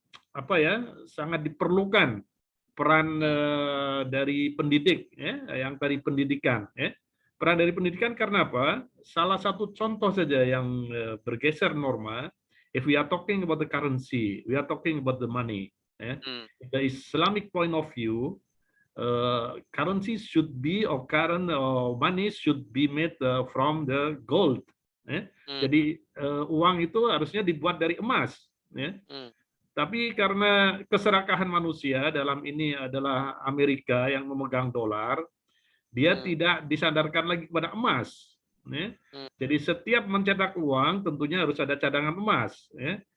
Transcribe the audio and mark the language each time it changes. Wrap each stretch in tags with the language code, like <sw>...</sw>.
<id>apa ya, sangat diperlukan peran dari pendidik, ya, yang tadi pendidikan, ya. Peran dari pendidikan karena apa? Salah satu contoh saja yang bergeser norma.</id> <en>If we are talking about the currency, we are talking about the money. Ya. The Islamic point of view, currency should be or current money should be made from the gold.</en> <id>Ya. Jadi uang itu harusnya dibuat dari emas. Ya. Tapi karena keserakahan manusia, dalam ini adalah Amerika yang memegang dolar, dia tidak disandarkan lagi kepada emas. Ya. Jadi setiap mencetak uang tentunya harus ada cadangan emas. Ya.</id>